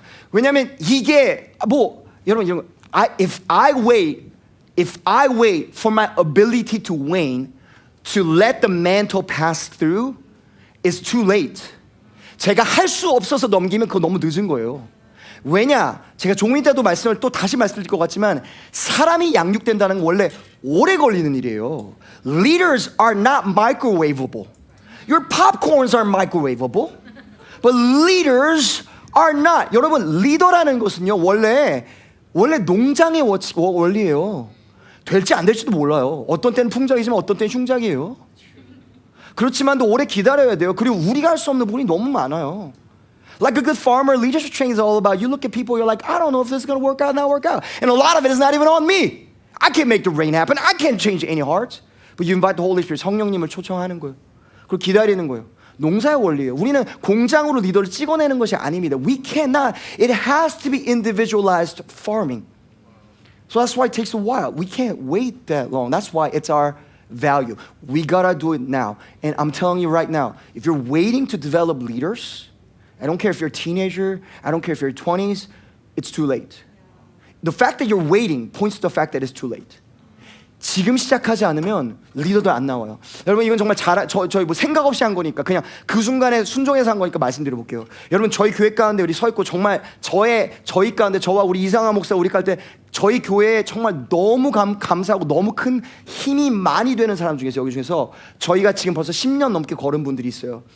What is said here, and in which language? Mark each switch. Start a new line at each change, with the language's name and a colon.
Korean: 왜냐하면 이게 여러분 이런 거,
English: if I wait for my ability to wane to let the mantle pass through, it's too late.
Korean: 제가 할 수 없어서 넘기면 그거 너무 늦은 거예요. 왜냐? 제가 종일 때도 말씀을 또 다시 말씀드릴 것 같지만 사람이 양육된다는 건 원래 오래 걸리는 일이에요.
English: Leaders are not microwavable. Your popcorns are microwavable, but leaders are not.
Korean: 여러분, 리더라는 것은요 원래 농장의 원리예요. 될지 안 될지도 몰라요. 어떤 때는 풍작이지만 어떤 때는 흉작이에요. 그렇지만도 오래 기다려야 돼요. 그리고 우리가 할 수 없는 부분이 너무 많아요.
English: Like a good farmer, leadership training is all about, you look at people, you're like, I don't know if this is going to work out, not work out. And a lot of it is not even on me. I can't make the rain happen. I can't change any hearts. But you invite the Holy Spirit,
Korean: 성령님을 초청하는 거예요. 그리고 기다리는 거예요. 농사의 원리예요. 우리는 공장으로 리더를 찍어내는 것이 아닙니다.
English: We cannot. It has to be individualized farming. So that's why it takes a while. We can't wait that long. That's why it's our value. We gotta do it now. And I'm telling you right now, if you're waiting to develop leaders, I don't care if you're a teenager, I don't care if you're 20s, it's too late. The fact that you're waiting points to the fact that it's too late.
Korean: 지금 시작하지 않으면 리더도 안 나와요. 여러분, 이건 정말 저희 뭐 생각 없이 한 거니까 그냥 그 순간에 순종해서 한 거니까 말씀드려 볼게요. 여러분, 저희 교회 가운데 우리 서 있고 정말 저희 가운데 저와 우리 이상한 목사 우리 갈 때 저희 교회에 정말 너무 감사하고 너무 큰 힘이 많이 되는 사람 중에서 여기 중에서 저희가 지금 벌써 10년 넘게 걸은 분들이 있어요.